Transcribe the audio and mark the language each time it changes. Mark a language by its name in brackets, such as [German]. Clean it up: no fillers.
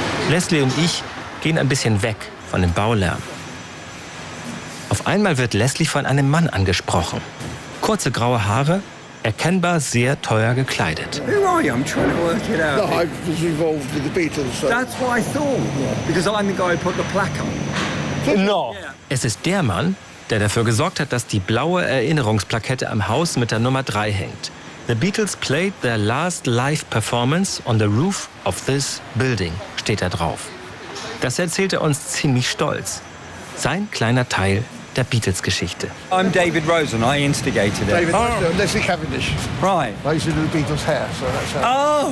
[German] Leslie und ich gehen ein bisschen weg von dem Baulärm. Auf einmal wird Leslie von einem Mann angesprochen. Kurze graue Haare, erkennbar sehr teuer gekleidet. [English] Who are you? I'm trying to work it out. No, I was involved with the Beatles. So. That's what I thought. Because I'm the guy who put the plaque on. No. [German] Es ist der Mann, der dafür gesorgt hat, dass die blaue Erinnerungsplakette am Haus mit der Nummer 3 hängt. [English] The Beatles played their last live performance on the roof of this building, [German] steht da drauf. Das erzählt er uns ziemlich stolz. Sein kleiner Teil der Beatles-Geschichte. [English] I'm David Rosen, I instigated it. David, oh. Leslie Cavendish. Right. I used to do the Beatles' hair, so that's how.